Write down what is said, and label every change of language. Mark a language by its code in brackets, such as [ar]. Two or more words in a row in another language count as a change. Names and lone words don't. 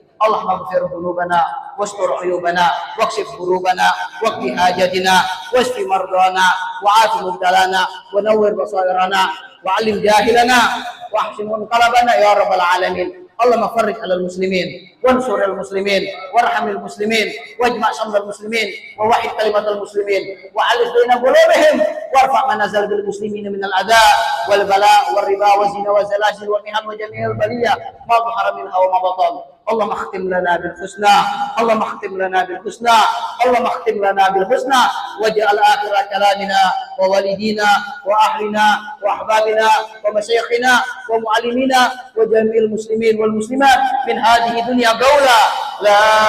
[ar] اللهم اغفر ذنوبنا واستر عيوبنا واكشف حروبنا وقت حاجتنا واشف مرضانا وعاف مبتلانا ونور بصائرنا وعلم جاهلنا وأحسن منقلبنا يا رب العالمين. اللهم فرج على المسلمين وانصر المسلمين وارحم المسلمين واجمع شمل المسلمين ووحد كلمة المسلمين وألف بين قلوبهم وارفع منازل بالمسلمين من الأذى والبلاء والربا والزنا والزلازل والمحن وجميع البلية ما ظهر منها وما بطن. اللهم اختم لنا بالحسنى اللهم اختم لنا بالحسنى اللهم اختم لنا بالحسنى واجعل آخر كلامنا ووالدينا وأهلنا وأحبابنا ومشايخنا ومعلمينا وجميع المسلمين والمسلمات من هذه الدنيا قولا لا